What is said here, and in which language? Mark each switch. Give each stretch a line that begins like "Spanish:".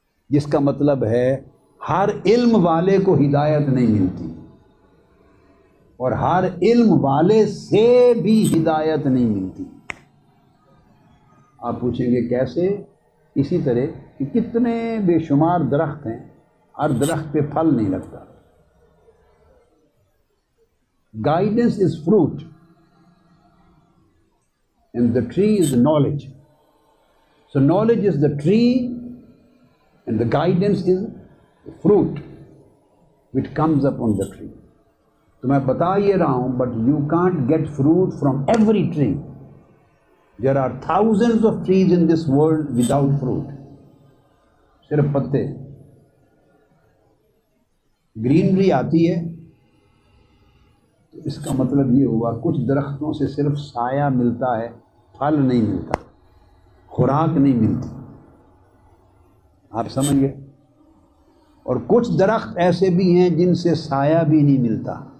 Urdu: جس کا مطلب ہے ہر علم والے کو ہدایت نہیں ملتی اور ہر علم والے سے بھی ہدایت نہیں ملتی۔ آپ پوچھیں گے کیسے؟ اسی طرح کہ کتنے بے شمار درخت ہیں، ہر درخت پہ پھل نہیں لگتا۔
English: Guidance is fruit and the tree is knowledge. So knowledge is the tree and the guidance is the fruit which comes up on the tree.
Urdu: تو میں بتا یہ رہا ہوں,
English: but you can't get fruit from every tree. There are thousands of trees in this world without fruit.
Urdu: صرف پتے. Greenery آتی ہے تو اس کا مطلب یہ ہوا کچھ درختوں سے صرف سایہ ملتا ہے, پھل نہیں ملتا، خوراک نہیں ملتی، آپ سمجھ گئے؟ اور کچھ درخت ایسے بھی ہیں جن سے سایہ بھی نہیں ملتا،